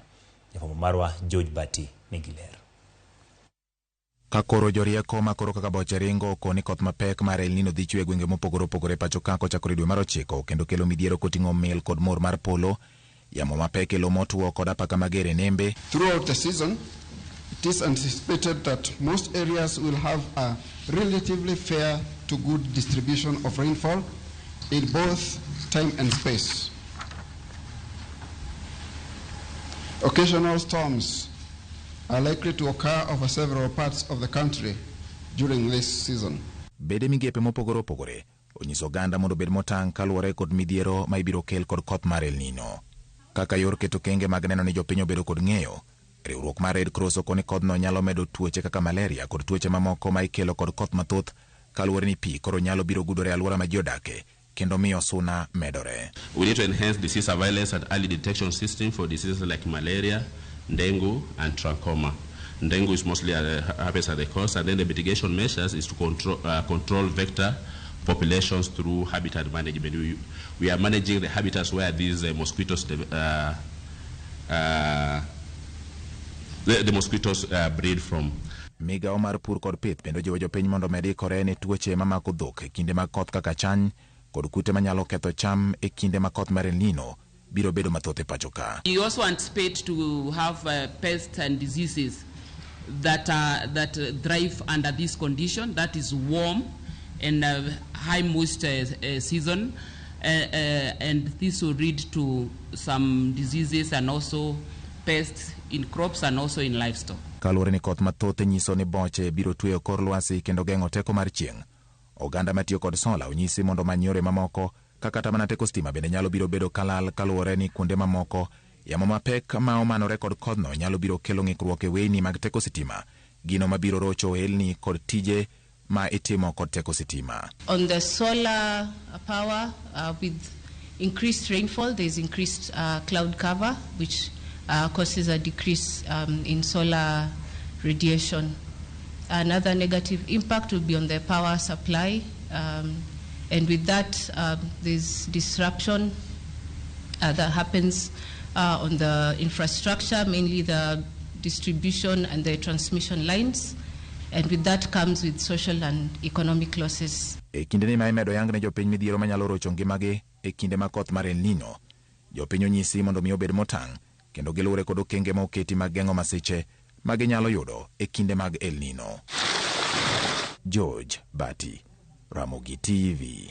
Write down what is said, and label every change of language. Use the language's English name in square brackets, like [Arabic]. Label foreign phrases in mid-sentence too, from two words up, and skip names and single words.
[Luo (Kenya and Tanzania)] Jafwambo marwa George Bati nigi ler. Kakoro jorieko makoro kaka boche ringo koni koth mapek mar El Nino dhi chwe gwenge mopogore opogore pacho ka kochakore dwe mar 9 kendo kelo midhiero koting'o mil kod mor mar polo, yamo mapek kelo motuo kod apaka mager e nembe. [English] Throughout the season, it is anticipated that most areas will have a relatively fair to good distribution of rainfall in both time and space. Occasional storms are likely to occur over several parts of the country during this season. [Luo (Kenya and Tanzania)] Bede migepe mopogore opogore onyiso ganda mondo bed motang' kaluwore kod midhiero ma ibiro kel kod koth mar El Nino. Kaka yor keto kenge mag neno ni jopiny obedo kod ng'eyo, riwruok mar Red Cross okoni kodhno nyalo medo tuoche kaka malaria kod tuoche mamoko ma ikelo kod koth mathoth kaluwore ni pi koro nyalo biro gudore alwora ma ji odake kendo miyo suna medore. [English] We need to enhance disease surveillance and early detection system for diseases like malaria, dengue and trachoma. Dengue is mostly happens at the coast, and then the mitigation measures is to control vector populations through habitat management. We are managing the habitats where these mosquitoes the mosquitoes breed from. [Luo (Kenya and Tanzania)] Migao mar pur kod pith bendo jiwo jopiny mondo med ikore ne tuoche mamako dhok e kinde mag koth kaka chany kod kute manyalo ketho cham e kinde mag koth mar El Nino biro bedo mathoth e pacho ka. [English] You also anticipate to have pests and diseases that thrive under this condition, that is warm and high moisture season, and this will lead to some diseases and also pests in crops and also in livestock. [Luo (Kenya and Tanzania)] Kaluwore ni koth mathoth nyiso ni boche biro tweyo kor lwasi kendo geng'o teko mar chieng'. Oganda matiyo kod sola onyisi mondo many yore mamoko kaka mana teko stima bende nyalo biro bedo kalal kaluwore ni kuonde mamoko yamo mapek ma omanore kod kodhno nyalo biro kelo ng'ikruok e weyni mag teko sitima, gino mabiro rocho helni kod tije ma itimo kod teko sitima. [English] On the solar power, with increased rainfall, there is increased cloud cover, which causes a decrease in solar radiation. Another negative impact will be on the power supply, and with that, there's disruption that happens on the infrastructure, mainly the distribution and the transmission lines, and with that comes with social and economic losses. [Luo (Kenya and Tanzania)] E kinde ni ma imedo yang ne jopiny midhiero manyalo rocho ngimagi e kinde ma koth mar El Nino, jopiny onyisi mondo mi obed motang' kendo giluwre kod okenge ma oketi mag geng'o masiche ma ginyalo yudo e kinde mag El Nino. George Bati, Ramogi TV.